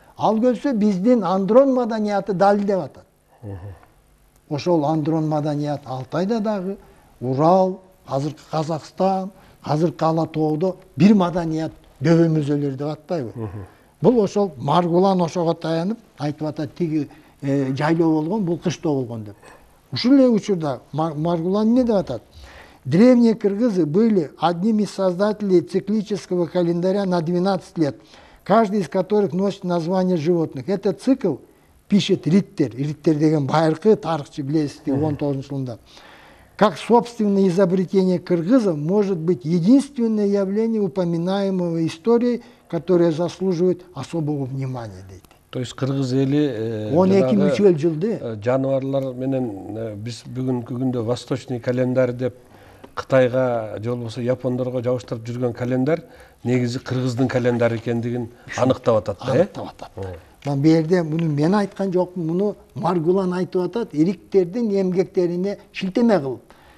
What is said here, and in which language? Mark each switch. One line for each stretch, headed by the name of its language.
Kyrgyz: Ал келсе биздин андрон маданияты далилдеп атат. Ошол андрон маданият Алтайда дагы, Урал, азыркы Казакстан, азыркы Ала тоодо бир маданият дөбөмөзөлөр деп атпайбы? Бул ошол Маргулан ошого таянып айтып атат, тиги жайлоо болгон, бул кыштоо болгон деп. Ушул эле учурда Маргулан эмне деп атат?
Russian: Древние кыргызы были одними из создателей циклического календаря на 12 лет, каждый из которых носит название животных. Этот цикл пишет Риттер.
Kyrgyz: Риттер деген байыркы тарыхчы, билесиз, 19-жылында.
Russian: Как собственное изобретение кыргызов может быть единственное явление упоминаемого историей, которое заслуживает особого внимания, дейт.
Kyrgyz: То есть кыргыз эли 12 мүчөл жылды жаныбарлар менен биз бүгүнкү күндө восточный календарь деп Кытайга же болбосо япондорго жабыштырып жүргөн календарь негизи кыргыздын календарь экендигин аныктап атат да, аныктап атат. Бу жерде муну мен айткан жокмун, муну Маргулан айтып атат, ириктердин эмгектерине шилтеме кылып.